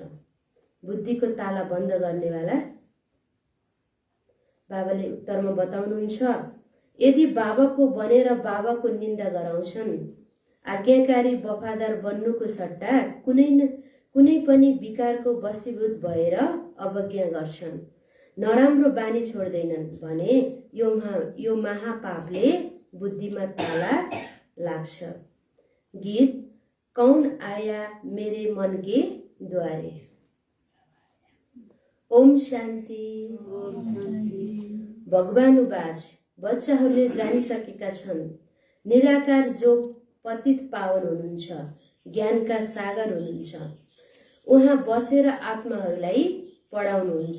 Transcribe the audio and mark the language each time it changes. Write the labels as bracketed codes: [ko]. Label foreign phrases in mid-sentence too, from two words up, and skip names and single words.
[ne] बुद्धिको ताला बन्द गर्नेवाला बाबाले उत्तरमा बताउनुहुन्छ, यदि बाबाको बनेर बाबाको निन्दा गराउँछन्, आज्ञाकारी वफादार बन्नुको सट्टा कुनै पनि विकारको वशीभूत भएर अवज्ञा गर्छन्, नराम्रो बानी छोड्दैनन् भने यो महापापले बुद्धिमा ताला लाग्छ। [hi] गीत कौन आया मेरे मन के द्वारे। [ne] ओम शान्ति। भगवानुवाच, बच्चाहरूले जानिसकेका छन्, निराकार जो पतित पावन हुनुहुन्छ, ज्ञानका सागर हुनुहुन्छ, उहाँ बसेर आत्माहरूलाई पढाउनुहुन्छ।